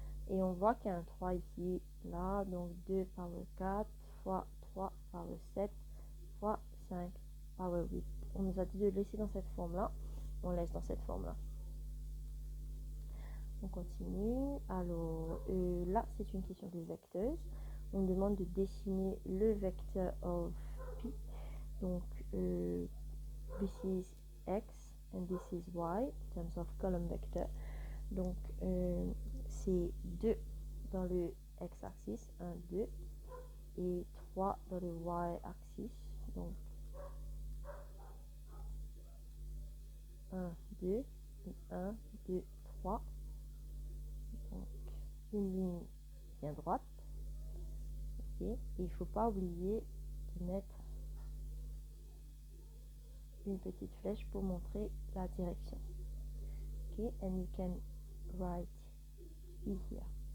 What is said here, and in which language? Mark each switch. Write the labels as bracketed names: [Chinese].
[French] Et on voit qu'il y a un 3 ici, là. Donc 2 power 4 fois 3 power 7 fois 5 power 8. On nous a dit de laisser dans cette forme-là. On laisse dans cette forme-là. On continue. Alors là, c'est une question de vecteurs. On demande de dessiner le vecteur of P. [English] Donc, this is X and this is Y in terms of column vector. [French] Donc, c'est 2 dans le X-axis, 1, 2, et 3 dans le Y-axis. Donc, 1, 2, et 1, 2, 3. Donc, une ligne bien droite. Okay. Et il ne faut pas oublier de mettre une petite flèche pour montrer la direction. [English] Okay, and you can write P here.